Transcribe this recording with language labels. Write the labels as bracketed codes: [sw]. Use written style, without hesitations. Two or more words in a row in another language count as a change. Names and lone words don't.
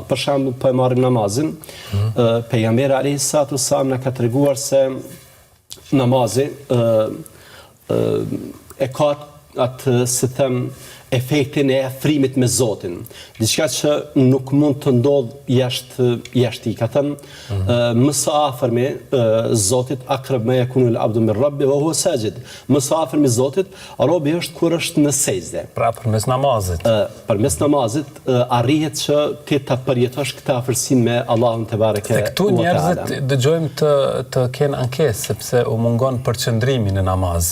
[sq] Për shembull, po e marrim namazin, pejgamberi [ar] عليه الصلاة والسلام [sq] na ka treguar se namazi e ka atë, si them, efektin e afrimit me Zotin. Diçka që nuk mund të ndodh jashtë. Ka thënë më së afërmi Zotit [ar] أقرب ما يكون العبد من ربي وهو ساجد. [sq] Më së afërmi Zotit robi është kur është në sejdë. Pra përmes namazit. Përmes namazit arrihet që ti ta përjetosh këtë afërsinë me Allahun te bareke. Këtu njerëzit dëgjojmë të kenë ankesë sepse u mungon përqendrimi në namaz.